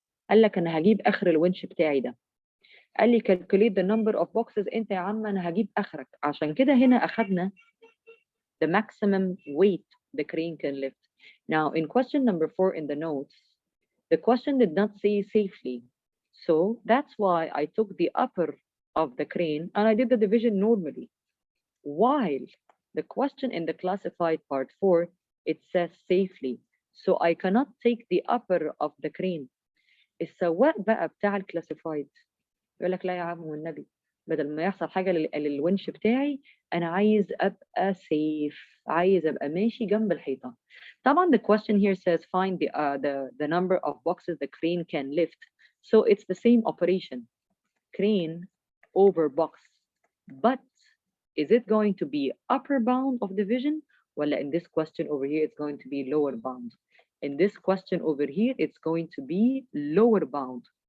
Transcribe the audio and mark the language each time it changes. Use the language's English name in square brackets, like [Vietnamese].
[Arabic] قال لك انا هجيب اخر الونش بتاعي ده. قال لي [English] calculate the number of boxes. [Arabic] انت يا عم انا هجيب اخرك. عشان كده هنا اخدنا [English] the maximum weight the crane can lift. Now in question number 4 in the notes, the question did not say safely. So that's why I took the upper of the crane and I did the division normally. While the question in the classified part 4, it says safely. So I cannot take the upper of the crane. [Arabic] السواق بقى بتاع الكلاسيفايد يقول لك لا يا عم والنبي بدل ما يحصل حاجة للونش بتاعي أنا عايز أبقى safe. عايز أبقى ماشي جنب الحيطة. [English] طبعا the question here says find the number of boxes the crane can lift. So it's the same operation. Crane over box. But is it going to be upper bound of division ولا in this question over here it's going to be lower bound? In this question over here it's going to be lower bound.